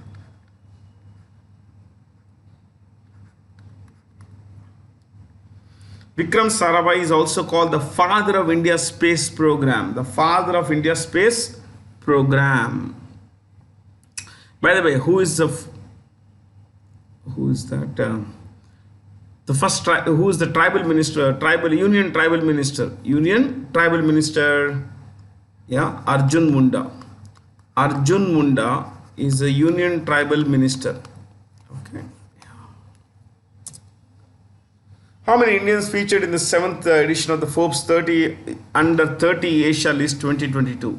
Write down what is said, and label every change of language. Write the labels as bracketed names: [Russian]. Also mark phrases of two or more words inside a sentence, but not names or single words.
[English] Vikram Sarabhai is also called the father of India's space program. The father of India's space program. By the way, who is that? The first who is the tribal minister? Union tribal minister. Yeah, Arjun Munda. Arjun Munda is a union tribal minister. Okay. How many Indians featured in the 7th edition of the Forbes 30 Under 30 Asia List 2022?